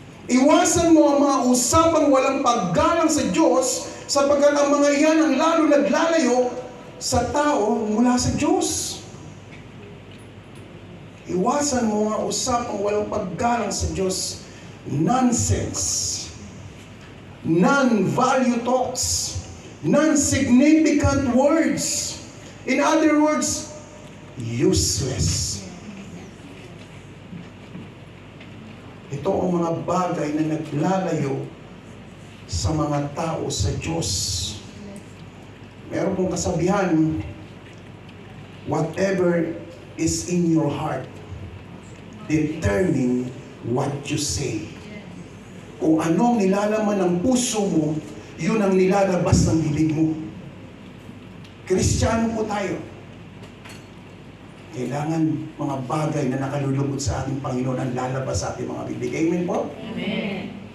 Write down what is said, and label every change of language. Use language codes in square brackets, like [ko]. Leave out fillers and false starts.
[tl] Iwasan mo ang mga usapang walang paggalang sa Diyos, sapagkat ang mga iyan ang lalo naglalayo sa tao mula sa Diyos. Iwasan mo ang usapang walang paggalang sa Diyos. [en] Nonsense. Non-value talks, non-significant words. In other words, useless. [tl] Ito ang mga bagay na naglalayo sa mga tao sa Diyos. Meron pong kasabihan, [en] whatever is in your heart, determine what you say. [tl] Kung anong nilalaman ng puso mo, yun ang nilalabas ng bibig mo. Kristiyano po tayo. Kailangan mga bagay na nakalulugod sa ating Panginoon ang lalabas sa ating mga bibig. Amen po? Amen.